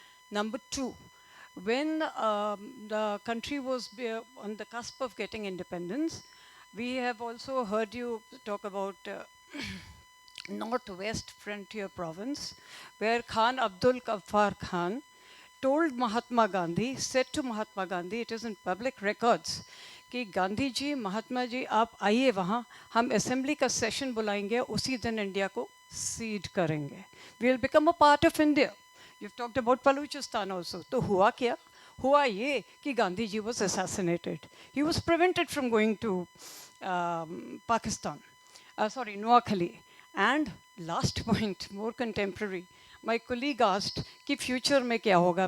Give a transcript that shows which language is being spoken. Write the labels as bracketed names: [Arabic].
[English] Number two, when the country was on the cusp of getting independence, we have also heard you talk about Northwest Frontier Province, where Khan Abdul Ghaffar Khan told Mahatma Gandhi, said to Mahatma Gandhi, it is in public records, [Hindi] कि गांधी जी, महात्मा जी, आप आइए वहाँ, हम assembly का session बुलाएंगे, उसी दिन India को सीड करेंगे. [English] We will become a part of India. You've talked about Baluchistan also. [Hindi] तो हुआ क्या? हुआ ये कि Gandhi ji [English] was assassinated. He was prevented from going to Pakistan. Noakhali. And last point, more contemporary. My colleague asked [Hindi] कि future में क्या होगा?